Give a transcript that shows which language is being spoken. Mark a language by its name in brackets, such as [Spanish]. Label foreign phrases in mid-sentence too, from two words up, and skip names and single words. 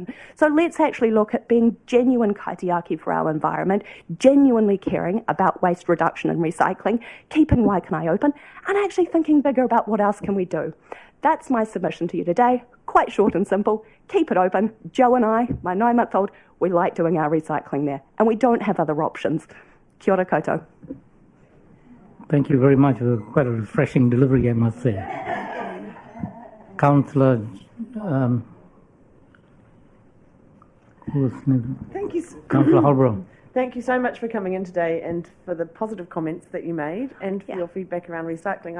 [English] So let's actually look at being genuine kaitiaki for our environment, genuinely caring about waste reduction and recycling, keeping Waikanae open, and actually thinking bigger about what else can we do. That's my submission to you today. Quite short and simple. Keep it open. Joe and I, my 9-month-old, we like doing our recycling there, and we don't have other options. [Māori] Kia ora koutou. [English] Thank you very much for quite a refreshing delivery, I must say. Councillor, Thank you. Councillor Holbrook. Thank you so much for coming in today and for the positive comments that you made and for your feedback around recycling.